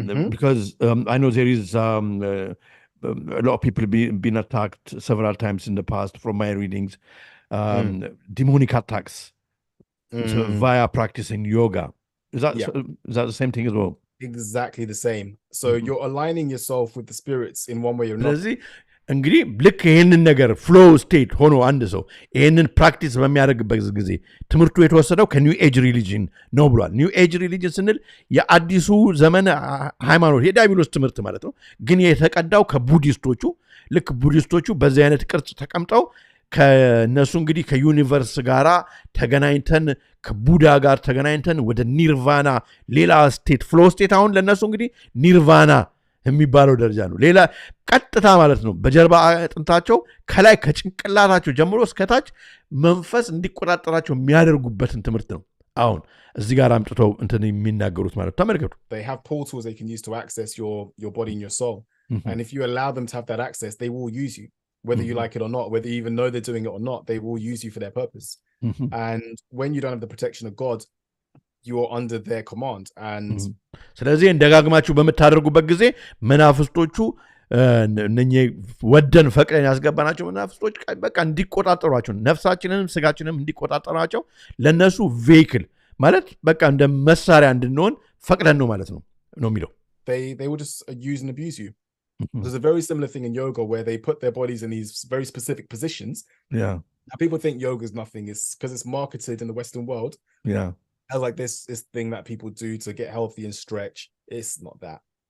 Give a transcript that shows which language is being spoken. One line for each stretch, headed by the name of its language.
English: Because I know there is a lot of people been attacked several times in the past from my readings, demonic attacks via practicing yoga. Is that the same thing as well? Exactly the same. So you're aligning yourself with the spirits in one way or another.
Amharic: እንግዲህ ልክ ይህንን ነገር ፍሎ ስቴት ሆኖ አንድ ሰው ይህንን ፕራክቲስ በሚያደርግበት ጊዜ ትምህርቱ የተወሰደው ከኒው ኤጅ ሪሊጅን ነው ብሏል። ኒው ኤጅ ሪሊጅን ስንል የአዲሱ ዘመን ሃይማኖት የዲያቢሎስ ትምህርት ማለት ነው። ግን የተቀዳው ከቡዲስቶቹ ልክ ቡዲስቶቹ በዚህ አይነት ቅርጽ ተቀምጠው ከነሱ እንግዲህ ከዩኒቨርስ ጋር ተገናኝተን ከቡዳ ጋር ተገናኝተን ወደ ኒርቫና ሌላ ስቴት ፍሎ ስቴት አሁን ለነሱ እንግዲህ ኒርቫና የሚባለው ደረጃ ነው። ሌላ ቀጥታ ማለት ነው በጀርባ አጥንታቸው ከላይ ከጭንቅላታቸው ጀምሮ እስከታች መንፈስ እንዲቆጣጠራቸው የሚያደርጉበትን ትምህርት ነው አሁን እዚህ ጋር አምጥተው እንትን የሚናገሩት ማለት ተመልከቱ።
English: They have portals they can use to access your body and your soul. And if you allow them to have that access, they will use you. Whether you like it or not, whether you even know they're doing it or not, they will use you for their purpose. And when you don't have the protection of God, you're under their command. And
Amharic: ስለዚህ እንደጋግማችሁ በመታደርጉበት ጊዜ መናፍስቶቹ እነኚህ ወደን ፈቅደን ያስገባናቸው መናፍስቶች በቃ እንዲቆጣጠሯቸው ነፍሳችንንም ስጋችንንም እንዲቆጣጠሯቸው ለነሱ ቬሂክል ማለት በቃ እንደ መሳሪያ እንድንሆን ፈቅደን ነው ማለት ነው የሚለው።
English: They will just use and abuse you. There's a very similar thing in yoga where they put their bodies in these very specific positions. Yeah. Now people think yoga is nothing. It's because it's marketed in the Western world. Yeah. As like this thing that people do to get healthy and stretch. It's not that.